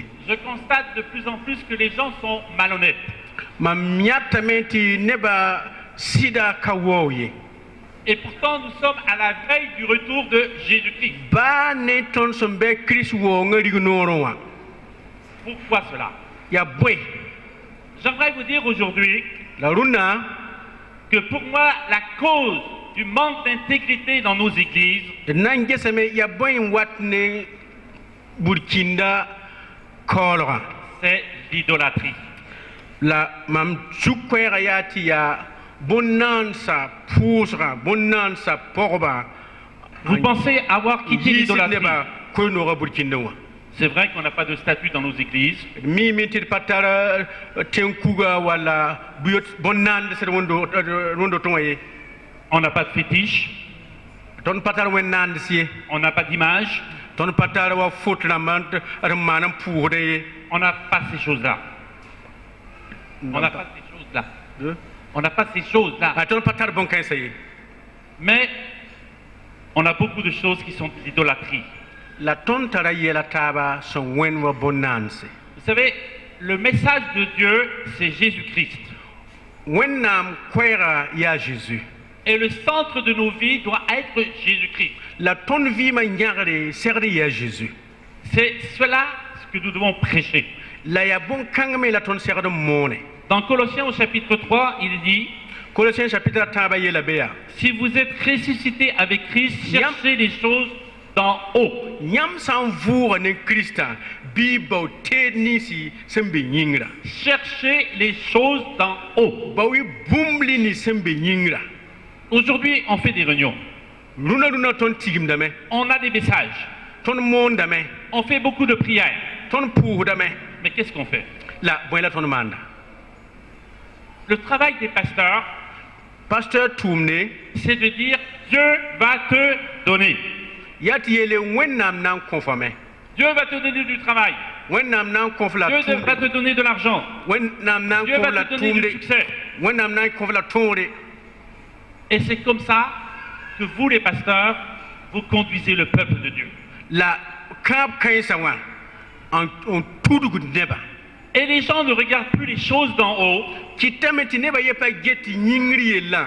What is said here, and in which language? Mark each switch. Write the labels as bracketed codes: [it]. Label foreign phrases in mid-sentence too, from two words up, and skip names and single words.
[fr] Je constate de plus en plus que les gens sont malhonnêtes. [mos] Mam yãtame tɩ nebã sɩda ka waoog ye. [fr] Et pourtant, nous sommes à la veille du retour de Jésus-Christ. [mos] Baa ne tõnd sẽn be Kirist waoongã rig noorẽ wã [fr] Pourquoi cela? [mos] yaa bõe [fr] J'aimerais vous dire aujourd'hui [mos] la rũnnã [fr] que pour moi, la cause du manque d'intégrité dans nos églises, [mos] d na n gesame yaa bõe n wat ne burkĩnda kaoolgã [fr] c'est l'idolâtrie. [mos] la mam suk koɛɛgã yaa tɩ yaa bõn-naansa pʋʋsgã bõn-naansa pɔgbã [fr] Vous pensez avoir quitté [mos] yiisd [fr] l'idolâtrie? [mos] nebã koe-noogã burkĩndẽ wã. [fr] C'est vrai qu'on n'a pas de statut dans nos églises. [mos] d miime tɩ d pa tar tẽn-kuga walla bõn-naandsd wẽndo tɩ wã ye. [fr] On n'a pas de fétiche. [mos] tõnd pa tar wẽn-naands ye. [fr] On n'a pas d'image. [mos] tõnd pa tar wa fot rãmbã d maan n pʋʋsdẽ ye. [fr] On n'a pas ces choses-là. On n'a pas ces choses-là. On n'a pas ces choses-là. [mos] tõnd pa tar bõn-kãensã ye. [fr] Mais on a beaucoup de choses qui sont de l'idolâtrie. [mos] La tõnd tara yɛla taaba sẽn wẽnd wa bõn-naandse. [fr] Vous savez, le message de Dieu, c'est Jésus-Christ. [mos] wẽnnaam koɛɛga yaa Jésus. [fr] Et le centre de nos vies doit être Jésus-Christ. [mos] La tõnd vɩɩmã yãgre segd yaa Jésus. [fr] C'est cela ce que nous devons prêcher. [mos] La yaa bõn-kãng me la tõnd segd n moone. [fr] Dans Colossiens au chapitre 3, il dit, [mos] Colossiens chapitre 3 yeela be yaa [fr] si vous êtes ressuscité avec Christ, cherchez les choses d'en haut. [mos] yãmb sã n vʋʋga ne Krista bɩ bao teed ninsi sẽn be yĩngra. [fr] Cherchez les choses d'en haut. [mos] Bao y bũmb li ni sẽn be yĩngra. [fr] Aujourd'hui, on fait des réunions. [mos] Rũna tõnd tigimdame, [fr] On a des messages. [mos] tõnd moondame, [fr] On fait beaucoup de prières. [mos] tõnd pʋʋsdame. [fr] Mais qu'est-ce qu'on fait? [mos] La bõe la tõnd maanda. [fr] Le travail des pasteurs, [mos] Pasteur tʋʋmde [fr] c'est de dire Dieu va te donner. [mos] yaa tɩ yeele wẽnnaam na n kõfame. [fr] Dieu va te donner du travail. [mos] Wẽnnaam na n kõf la [fr] Dieu va te [mos] tʋʋmde. [fr] donner de l'argent. [mos] Wẽnnaam na n [fr] Dieu [mos] kõf [fr] va [mos] la [fr] te donner du [mos] tʋʋmde. [fr] succès. [mos] Wẽnnaam na n kõf la tõore. [fr] Et c'est comme ça que vous, les pasteurs, vous conduisez le peuple de Dieu. [mos] La kãab kãensã wã n tudg neba. [fr] Et les gens ne regardent plus les choses d'en haut, [mos] Kɩtame tɩ neba yɛ pa get tɩ yĩngr yellã